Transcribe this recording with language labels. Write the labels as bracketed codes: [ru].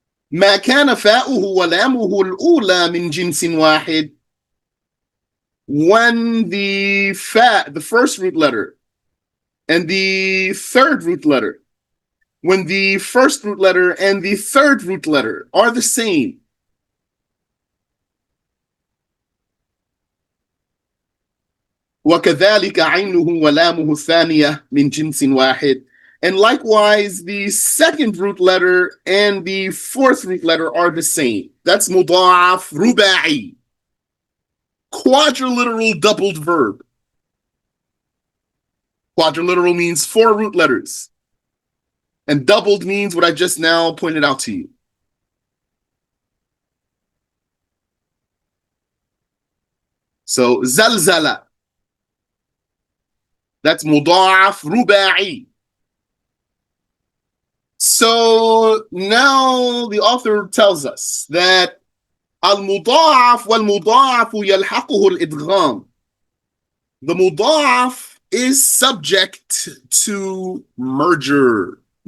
[ar] ما كان فاؤه ولامه الأولى من جنس واحد. [en] When the fa, the first root letter, and the third root letter, when the first root letter and the third root letter are the same. وكذلك عينه ولامه الثانية من جنس واحد. And likewise, the second root letter and the fourth root letter are the same. That's [ar] مضاعف رباعي. [en] Quadriliteral doubled verb. Quadriliteral means 4 root letters. And doubled means what I just now pointed out to you. So, زلزلة. That's [ar] مضاعف رباعي. [en] So now the author tells us that [ar] المضاعف والمضاعف يلحقه الإدغام. [en] The مضاعف is subject to merging.